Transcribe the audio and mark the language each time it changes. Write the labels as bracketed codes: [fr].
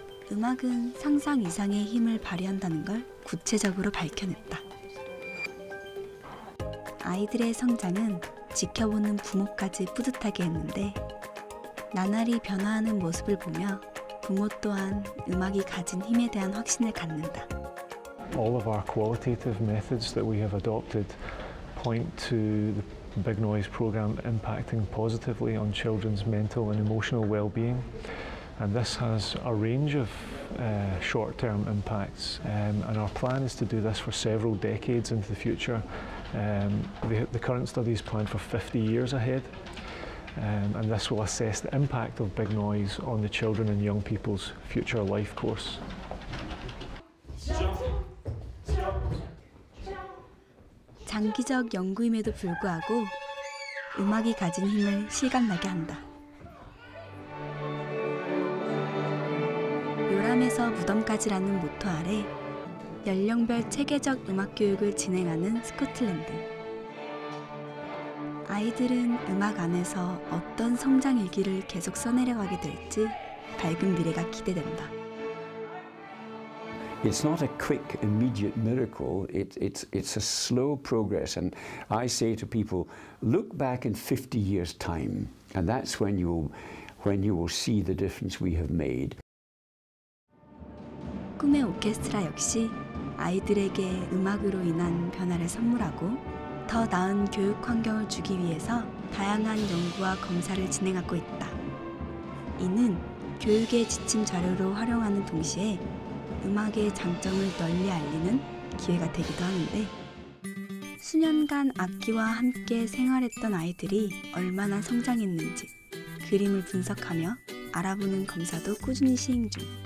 [ko] 음악은 상상 이상의 힘을 발휘한다는 걸 구체적으로 밝혀냈다. 아이들의 성장은 지켜보는 부모까지 뿌듯하게 했는데 나날이 변화하는 모습을 보며 부모 또한 음악이 가진 힘에 대한 확신을 갖는다. [en] All of our qualitative methods that we have adopted point to the Big Noise program impacting positively on children's mental and emotional well-being. And this has a range of short-term impacts, and our plan is to do this for several decades into the future. The current study is planned for 50 years ahead, and this will assess the impact of big noise on the children and young people's future life course. [ko] 장기적 연구임에도 불구하고 음악이 가진 힘을 실감나게 한다. 요람에서 무덤까지라는 모토 아래 연령별 체계적 음악 교육을 진행하는 스코틀랜드. 아이들은 음악 안에서 어떤 성장 일기를 계속 써내려가게 될지 밝은 미래가 기대된다. [en] It's not a quick, immediate miracle. It's a slow progress. And I say to people, look back in 50 years' time, and that's when you will see the difference we have made. [ko] 꿈의 오케스트라 역시 아이들에게 음악으로 인한 변화를 선물하고 더 나은 교육 환경을 주기 위해서 다양한 연구와 검사를 진행하고 있다. 이는 교육의 지침 자료로 활용하는 동시에 음악의 장점을 널리 알리는 기회가 되기도 하는데, 수년간 악기와 함께 생활했던 아이들이 얼마나 성장했는지 그림을 분석하며 알아보는 검사도 꾸준히 시행 중.